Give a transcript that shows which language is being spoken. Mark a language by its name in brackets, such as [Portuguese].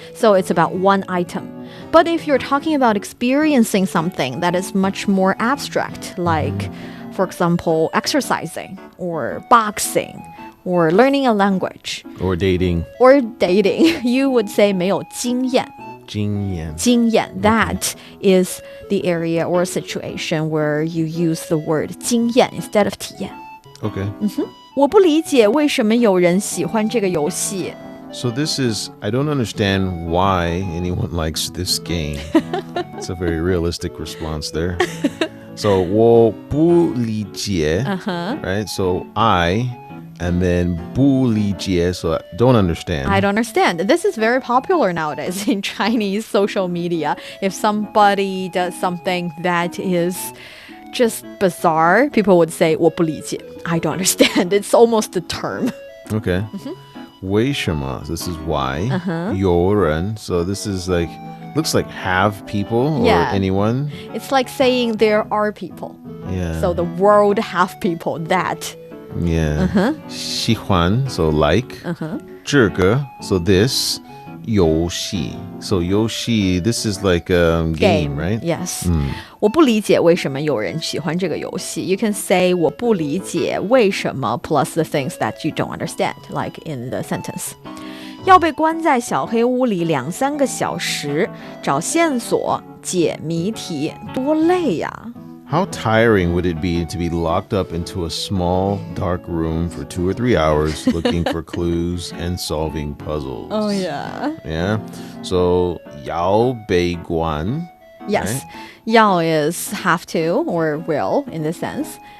[English] So it's about one item. But if you're talking about experiencing something that is much more abstract, like, for example, exercising or boxing or learning a language Or dating. or dating, you would say 没有经验. [Chinese] 经验. [English] 经验, that is the area or situation where you use the word 经验 instead of 体验. Okay. [Chinese] 我不理解为什么有人喜欢这个游戏. [English] So this is, I don't understand why anyone likes this game. It's a very realistic response there. So [Chinese] 我不理解, [English] right? So I, and then [Chinese] 不理解, [English] so I don't understand. I don't understand. This is very popular nowadays in Chinese social media. If somebody does something that is just bizarre, people would say [Chinese] 我不理解. [English] I don't understand. It's almost a term. Okay. 为什么?This is why. 有人, so this is like, looks like have people or Yeah. anyone. It's like saying there are people. Yeah. So the world have people that. Yeah. 喜欢, so like. 这个, so this. 游戏, so 游戏, this is like a game, right? Yes. [Chinese] 我不理解为什么有人喜欢这个游戏. [English] You can say [Chinese] 我不理解为什么 [English] plus the things that you don't understand, like in the sentence. [Chinese] 要被关在小黑屋里2-3个小时，找线索，解谜题，多累呀。 [English] How tiring would it be to be locked up into a small, dark room for 2 or 3 hours looking for clues and solving puzzles? Oh, yeah. Yeah. So, [Chinese] 要被关. [English] Yes. Right? 要 is have to or will in this sense.